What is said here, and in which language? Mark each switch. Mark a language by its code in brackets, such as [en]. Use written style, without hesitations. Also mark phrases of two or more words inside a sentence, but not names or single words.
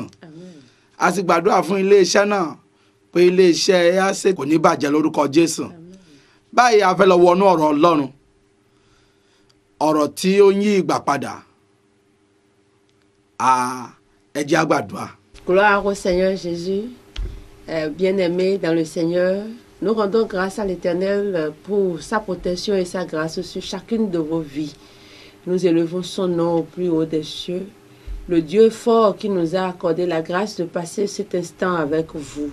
[yo] Amen. A sì gbàdúrà fún iléeṣẹ́ náà pé iléeṣẹ́ EASE kò ní bàjẹ́ lórúkọ Jésù. Amen. Báyìí a fẹ́ lọ wọnú ọ̀rọ̀ Ọlọ́run, ọ̀rọ̀ tí ó ń yí ìgbà padà. Ẹ jẹ́ á gbàdúrà. [fr] Gloire au Seigneur Jésus. Bien-aimés dans le Seigneur, nous rendons grâce à l'Éternel pour sa protection et sa grâce sur chacune de vos vies. Nous élevons son nom au plus haut des cieux. Le Dieu fort qui nous a accordé la grâce de passer cet instant avec vous.